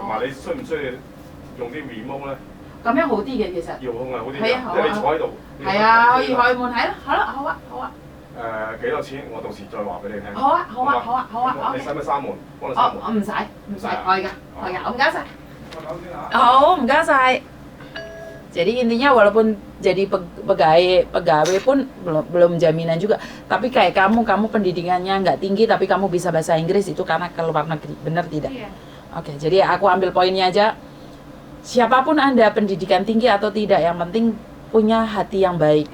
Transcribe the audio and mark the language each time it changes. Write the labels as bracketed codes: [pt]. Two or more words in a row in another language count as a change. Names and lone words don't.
[yue] 同埋你需唔需要用啲 remote 咧？咁樣好啲嘅其實。遙控係好啲㗎，係啊好啊即係你坐喺度。係啊，可以開門，係咯，好啊。幾多錢？我到時再話俾你聽。好啊你使唔使閂門？幫你閂門。我唔使，可以㗎，唔該晒。我走先嚇。好，唔該晒. [id] Jadi intinya walaupun jadi pegawai pun belum jaminan juga. Tapi kayak kamu pendidikannya nggak tinggi tapi kamu bisa bahasa Inggris, itu karena ke luar negeri, benar tidak? Iya. Oke, jadi aku ambil poinnya aja. Siapapun Anda pendidikan tinggi atau tidak, yang penting punya hati yang baik,